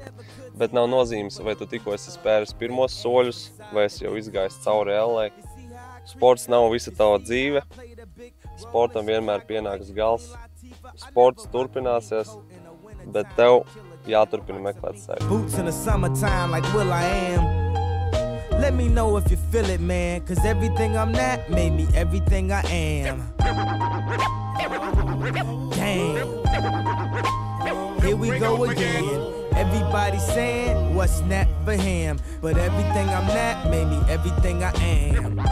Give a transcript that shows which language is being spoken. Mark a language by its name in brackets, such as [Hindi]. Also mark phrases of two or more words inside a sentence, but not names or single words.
[Latvian] Bet nav nozīmes, vai tu tikko esi spēris pirmos soļus, vai esi jau izgājis cauri ellei. Sports nav visa tava dzīve. Sportam vienmēr pienāks gals. Sports turpināsies, bet tev jāturpina meklēt sevi. [English] Boots in the summertime like Will I Am. Let me know if you feel it, man, cause everything I'm not made me everything I am. Damn. Here we go again. Everybody saying what's not for him, but everything I'm not made me everything I am.